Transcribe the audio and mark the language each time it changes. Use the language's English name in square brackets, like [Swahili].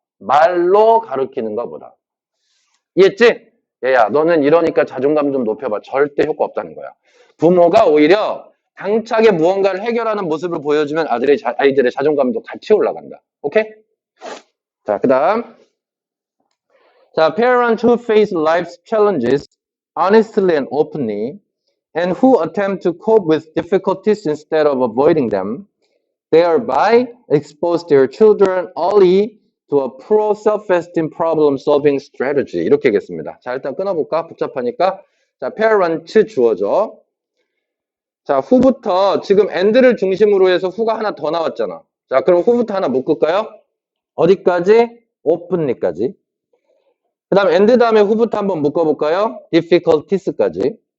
[Korean] 말로 가르치는 것보다. 이해했지? 얘야, 너는 이러니까 자존감 좀 높여봐. 절대 효과 없다는 거야. 부모가 오히려 당차게 무언가를 해결하는 모습을 보여주면 아이들의 자존감도 같이 올라간다. 오케이? 자, 그 다음. [English] 자, parents who face life's challenges honestly and openly and who attempt to cope with difficulties instead of avoiding them, thereby expose their children early to a pro self-esteem problem solving strategy. [Korean] 이렇게 하겠습니다. 자, 일단 끊어볼까? 복잡하니까. 자, parent 주어죠. 자, who부터 지금 and를 중심으로 해서 who가 하나 더 나왔잖아. 자, 그럼 who부터 하나 묶을까요? 어디까지? openly까지. 그 다음에 and 다음에 who부터 한번 묶어볼까요? difficulties까지.